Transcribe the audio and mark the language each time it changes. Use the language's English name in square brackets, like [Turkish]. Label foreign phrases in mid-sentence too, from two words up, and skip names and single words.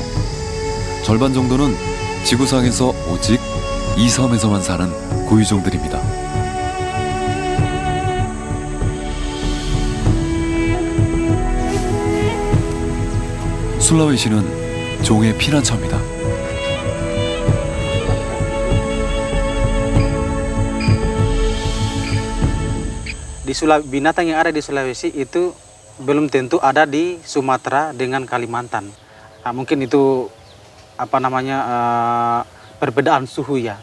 [Korean] 절반 정도는 지구상에서 오직 이 섬에서만 사는 고유종들입니다. 술라웨시는 종의 피난처입니다. [Indonesian] Binatang yang ada di Sulawesi itu belum tentu ada di Sumatera dengan Kalimantan. Mungkin itu perbedaan suhu ya.